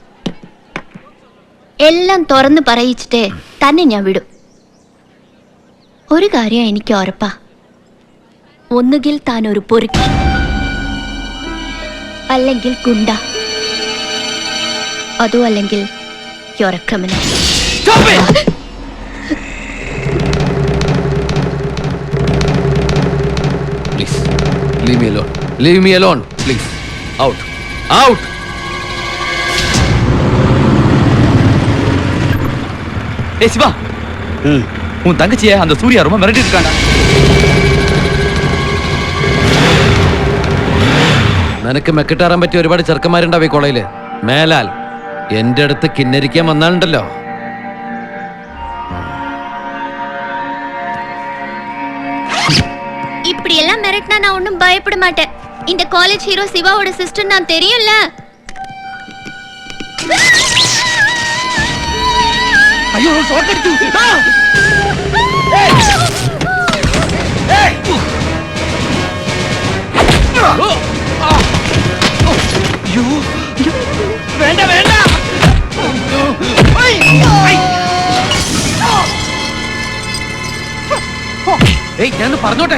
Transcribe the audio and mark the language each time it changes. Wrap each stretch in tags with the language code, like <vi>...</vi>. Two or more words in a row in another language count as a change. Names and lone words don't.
<ml>എല്ലാം തുറന്ന് പറയിച്ചിട്ടേ തന്നെ ഞാൻ വിടും. ഒരു കാര്യം എനിക്ക് ഉറപ്പാ, ഒന്നുകിൽ താൻ ഒരു പൊറുക്കി, അല്ലെങ്കിൽ ഗുണ്ട, അതും അല്ലെങ്കിൽ ക്രിമിനൽ.</ml> <en>Please, leave me alone. Leave me alone, please. Out. Out.</en> <ta>ஏய் சிவா, உன் தங்கச்சியை அந்த சூர்யா ரொம்ப மிரட்டி இருக்காண்டா.</ta> <ml>നിനക്ക് മെക്കിട്ടാറാൻ പറ്റിയ ഒരുപാട് ചെറുക്കന്മാരുണ്ടാവും ഈ കോളേജില്. മേലാൽ എന്റെ അടുത്ത് കിന്നരിക്കാൻ വന്നാലുണ്ടല്ലോ.</ml> <ta>இப்படி எல்லாம் மிரட்டினா நான் ஒன்றும் பயப்பட மாட்டேன். இந்த</ta> <en>college hero</en> <ta>சிவாவோட சிஸ்டர் நான் தெரியும்ல. ஐயோ, ஷாட் அடிச்சு.</ta> <ml>വേണ്ട വേണ്ട. ഞാൻ പറഞ്ഞോട്ടെ.</ml>